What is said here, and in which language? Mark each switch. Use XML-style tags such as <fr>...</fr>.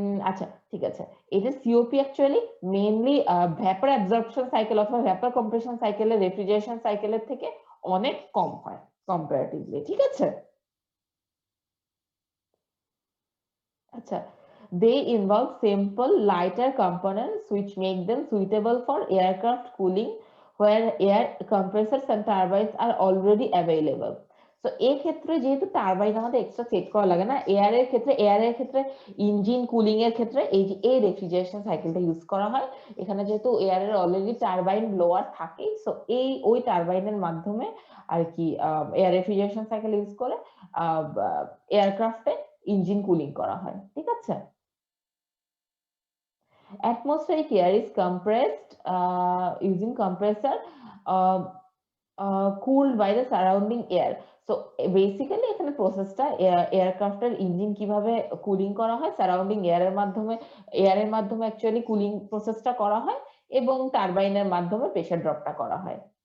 <bn>আচ্ছা, ঠিক আছে, এটা COP actually mainly vapour absorption cycle অথবা ভ্যাপার কম্প্রেশন সাইকেলের রেফ্রিজারেশন সাইকেলের থেকে অনেক কম হয় কম্পারেটিভলি, ঠিক আছে?</bn> <en>আচ্ছা, they involve simple lighter components which make them suitable for aircraft cooling where air compressors and turbines are already available.</en> <bn>তো এই ক্ষেত্রে যেহেতু টারবাইন আমাদের এক্সট্রা সেট করা লাগে না, এয়ার এর ক্ষেত্রে ইঞ্জিন কুলিং এর ক্ষেত্রে এই রেফ্রিজারেশন সাইকেলটা ইউজ করা হয়। এখানে যেহেতু এয়ার এর অলরেডি টারবাইন ব্লোয়ার থাকে, সো ওই টারবাইনের মাধ্যমে আর কি এয়ার রেফ্রিজারেশন সাইকেল ইউজ করে এয়ারক্রাফটে ইঞ্জিন কুলিং করা হয়, ঠিক আছে।</bn> <en>Atmospheric air is compressed using compressor, cooled by the surrounding air.</en> <bn>So basically এখানে প্রসেসটা এয়ারক্রাফটের ইঞ্জিন কিভাবে কুলিং করা হয়, সারাউন্ডিং এয়ারের মাধ্যমে অ্যাকচুয়ালি কুলিং প্রসেসটা করা হয় এবং টারবাইনের মাধ্যমে প্রেসার ড্রপটা করা হয়।</bn>